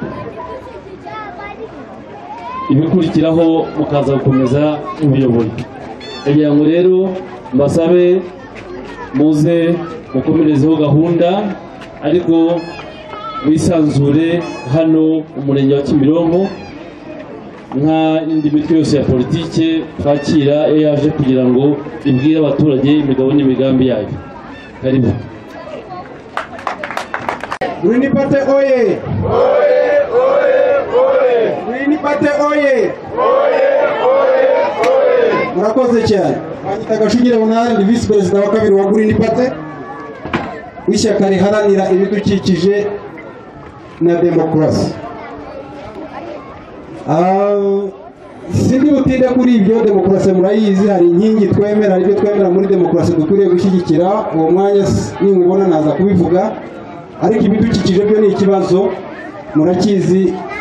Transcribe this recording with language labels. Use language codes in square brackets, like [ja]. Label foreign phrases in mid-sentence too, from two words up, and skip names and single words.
[rw] ibikurikiraho mukaza gukomeza ubuyobozi kugira ngo rero mbasabe muze mukomerezeho gahunda ariko wisanzure hano umurenge wa Kimironko nka indi mitwe yose ya politike twakira yaje kugira ngo ibwire abaturage imigabo n'imigambi yayo karibu Green Party oye! Oye, oye, oye! Green Party oye! Oye, oye, oye! Murakoze cyane. Banyita Gashugire Bonari ndi [en] vice president [rw] wa kabiri wa Green Party w'ishyaka riharanira ibidukikije na demokarasi. Sindi butinde kuri ibyo demokarasi murayizi hari inkingi twemera ibyo twemera muri demokarasi dukwiriye gushyigikira uwo mwanya nimubona naza kubivuga ariko ibidukikije byo ni ikibazo murakizi